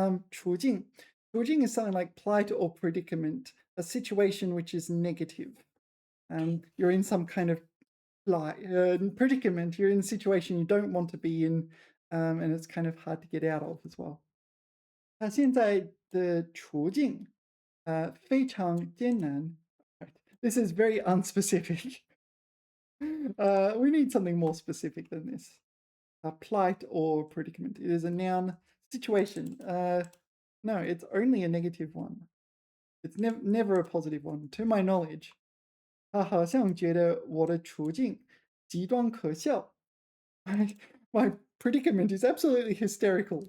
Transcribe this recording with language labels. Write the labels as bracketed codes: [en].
[zh] 处境. [en] 处境 is something like plight or predicament, a situation which is negative. You're in some kind of predicament. You're in a situation you don't want to be in, and it's kind of hard to get out of as well. [zh] 那现在的处境非常艰难. [en] Right. This is very unspecific. We need something more specific than this. A plight or predicament. It is a noun. Situation. No, it's only a negative one. It's never a positive one, to my knowledge. [zh] 他好像觉得我的处境极端可笑. [en] My predicament is absolutely hysterical.